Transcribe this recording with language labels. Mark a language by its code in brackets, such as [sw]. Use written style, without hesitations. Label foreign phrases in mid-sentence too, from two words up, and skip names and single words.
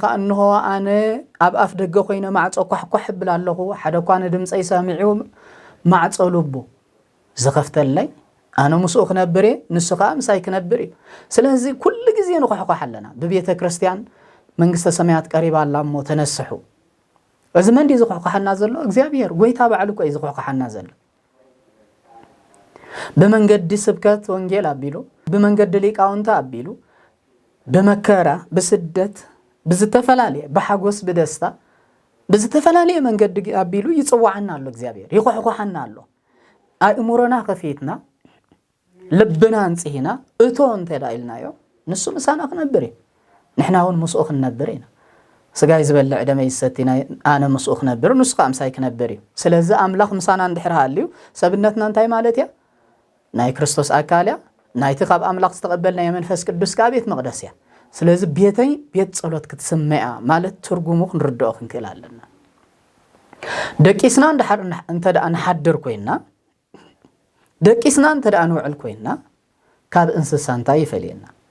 [ti] እንሆ ኣነ ኣብ ኣፍ ደገ ኮይነ ማዕጾ ኩሕኩሕ ብል ኣለኹ ሓደ እኳ ንድምፀይ ሰሚዑ ማዕጾ ልቡ ዝኸፍተለይ ኣነ ምስኡ ክነብር ንሱ ከዓ ምሳይ ክነብር እዩ ስለዚ ኩሉ ግዜ ንኩሕኩሕ ኣለና ብቤተ ክርስቲያን መንግስተ ሰማያት ቀሪባ ኣላ እሞ ተነስሑ እዚ መንዲ ዝኩሕኩሐና ዘሎ እግዚአብሔር ጎይታ በዓል እኮ እዩ ዝኩሕኩሐና ዘሎ በመንገድ ስብከት ወንጌል አቢሉ በመንገድ ሊቃውንታ አቢሉ በመከራ በስደት በዝተፈላለየ በሐጎስ በደስታ በዝተፈላለየ መንገድ አቢሉ ይጽዋዕና አለ እግዚአብሔር ይኩሕኩሐና አለ አእምሮና ከፊትና ልብና አንጽሂና እቶ እንተዳይልናዮ ንሱ ምሳና ክነብር ንሕናውን መስኡ ክነብርና ስጋይ ዝበልዕ ደመ ይሰቲና ኣነ መስኡ ክነብር ንሱ ካምሳይ ክነብር ስለዚ አምላኽ ምሳና እንድሕርሃልዩ ሰብነትና እንታይ ማለት ያ ናይ ክርስቶስ አካልያ ናይቲ ካብ አምላኽ ዝተቀበልና የመንፈስ ቅዱስ ቤት መቅደስ ያ ስለዚ ቤተይ ቤት ጸሎት ክትሰማያ ማለት ትርጉሙ ክንርድኦ ክንክእል ኣለና ደቂስና እንተዳ ንሓድር ኮይና ደቂስና እንተዳ ንውዕል ኮይና ካብ እንስሳ እንታይ ይፈልየና